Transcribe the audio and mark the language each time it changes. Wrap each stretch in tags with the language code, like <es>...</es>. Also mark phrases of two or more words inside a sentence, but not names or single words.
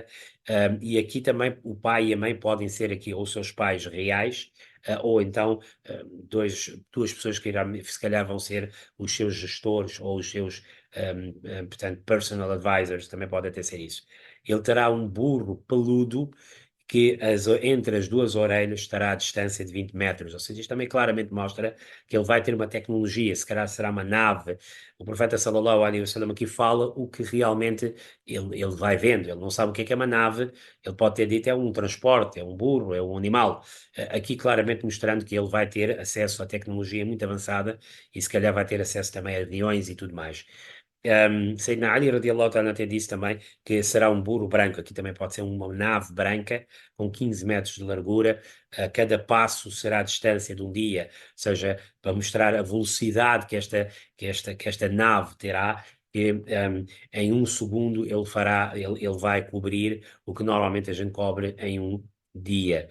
<pt>E aqui também o pai e a mãe podem ser aqui ou seus pais reais, ou então duas pessoas que se calhar vão ser os seus gestores ou os seus, portanto,</pt> <en>personal advisors,</en> <pt>também pode até ser isso. Ele terá um burro peludo que entre as duas orelhas estará a distância de 20 metros, ou seja, isto também claramente mostra que ele vai ter uma tecnologia, se calhar será uma nave. O profeta</pt> <ar>صلى الله عليه وسلم</ar> <pt>aqui fala o que realmente ele vai vendo, ele não sabe o que é uma nave, ele pode ter dito é um transporte, é um burro, é um animal. Aqui claramente mostrando que ele vai ter acesso à tecnologia muito avançada e se calhar vai ter acesso também a aviões e tudo mais. Sayyidina Ali</pt> <ar>رضي الله تعالى</ar> <pt>até disse também que será um burro branco, aqui também pode ser uma nave branca com 15 metros de largura, cada passo será a distância de um dia, ou seja, para mostrar a velocidade que esta nave terá, que em um segundo ele vai cobrir o que normalmente a gente cobre em um dia.</pt>